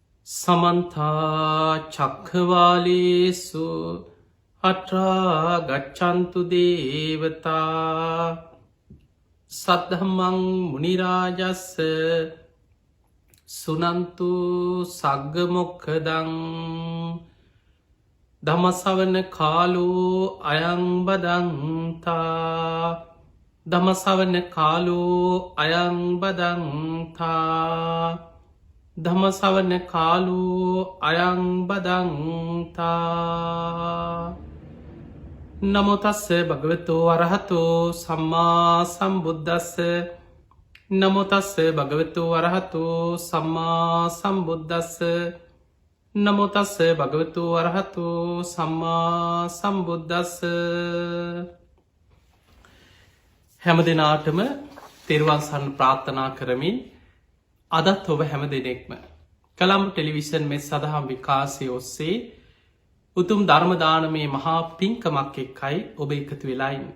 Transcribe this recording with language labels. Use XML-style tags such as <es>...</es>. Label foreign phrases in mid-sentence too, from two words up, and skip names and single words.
<pi>සමන්තා චක්ඛවාලේසු අත්‍රා ගච්ඡන්තු දේවතා සද්ධම්මං මුනි රාජස්ස සුනන්තු සග්ග මොක්ඛදං ධම්මසවන කාලෝ අයං බදන්තා ධම්මසවන කාලෝ අයං බදන්තා ධම්මසවන කාලෝ අයං බදන්තා නමෝ තස්ස භගවතෝ අරහතෝ සම්මා සම්බුද්දස්ස නමෝ තස්ස භගවතෝ අරහතෝ සම්මා සම්බුද්දස්ස නමෝ තස්ස භගවතෝ අරහතෝ සම්මා සම්බුද්දස්ස.</pi> <si>හැම දිනාටම තෙරුවන් සරණ ප්‍රාර්ථනා කරමින් අදත් ඔබ හැම දෙනෙක්ම කළම්බ ටෙලිවිෂන් මෙත් සදහම් විකාශය ඔස්සේ උතුම් ධර්ම දානමේ මහා පින්කමක් එක්කයි ඔබ එකතු වෙලා ඉන්නේ.</si>